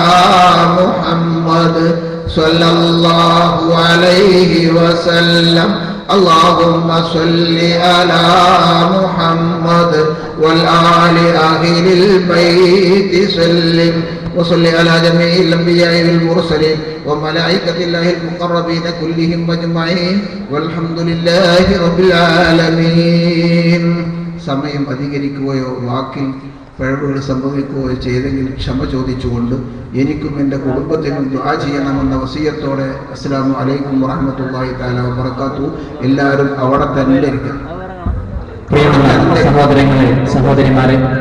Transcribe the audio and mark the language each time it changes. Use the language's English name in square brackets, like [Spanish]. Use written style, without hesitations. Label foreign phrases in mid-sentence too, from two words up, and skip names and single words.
[Arabic] محمد صلى الله عليه وسلم اللهم صل على محمد والآل أهل البيت سلم وصل على جميع الأنبياء والمرسلين وملائكة الله المقربين كلهم أجمعين والحمد لله رب العالمين. [Malayalam] സമയം അധികരിക്കുകയോ വാക്കിൽ പിഴവുകൾ സംഭവിക്കുകയോ ചെയ്തെങ്കിൽ ക്ഷമ ചോദിച്ചുകൊണ്ട് എനിക്കും എൻ്റെ കുടുംബത്തിനും ദുആ ചെയ്യണമെന്ന വസിയത്തോടെ [Arabic] السلام عليكم ورحمة الله تعالى وبركاته. [Malayalam] എല്ലാവരും അവിടെ തന്നെ ഇരിക്കണം. പ്രിയമുള്ള സഹോദരങ്ങളെ, സഹോദരിമാരെ,